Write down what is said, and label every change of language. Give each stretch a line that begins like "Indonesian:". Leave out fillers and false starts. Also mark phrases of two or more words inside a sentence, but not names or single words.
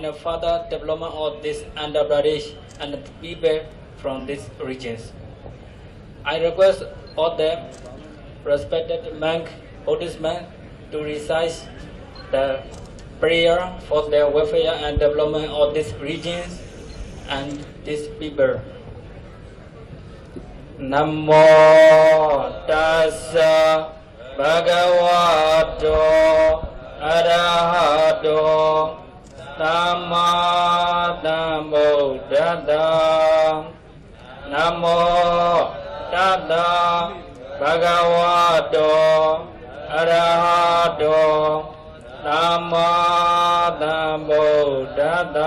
English: further development of this Andhra Pradesh and the people from these regions. I request all the respected monk, Buddhist monk to recite the prayer for the welfare and development of these regions and these people.
Pali: Namo Tassa Bhagavato Arahato Samma Sambuddhassa. Namo Tassa Bhagavato Arahato Samma Sambuddhassa.